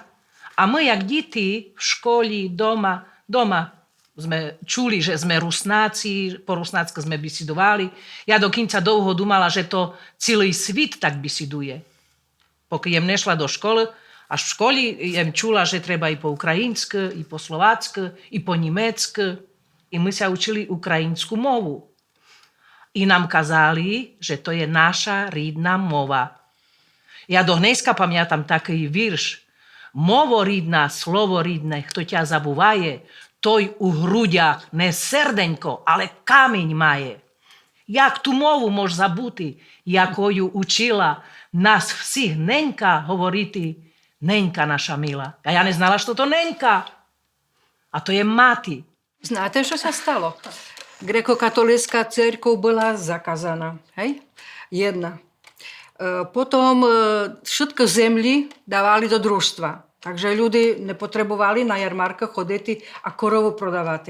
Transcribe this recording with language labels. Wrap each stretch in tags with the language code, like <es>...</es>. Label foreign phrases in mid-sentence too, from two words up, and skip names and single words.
<rue>A my, jak deti v škole, doma sme čuli, že sme Rusnáci, po rusnácky sme bisidovali. Ja dokonca dlho dumala, že to celý svit tak bisiduje. Pokiaľ jem nešla do školy, až v škole jem čula, že treba i po ukrajinsky, i po slovácky, i po německy. I my sa učili ukrajinskú movu. I nám kazali, že to je naša rідна mova. Ja do dneska pamiętam taký virš. Movo rідна, slovo rідne, kto ťa zabúvaje, toj u hruďach ne serdeňko, ale kameň maje. Jak tu movu môž zabúti, jako ju učila nás</rue> <uk>всіх ненька говорити, ненька наша мила. А я не знала, що то ненька, а то</uk> <rue>je mati. Znáte, čo sa stalo? Grekokatolícka cirkev bola zakázaná. Hej? Jedna. Potom všetko zemlí dávali do družstva. Takže ľudí nepotrebovali na jarmarkách chodiť a korovu prodávať.</rue>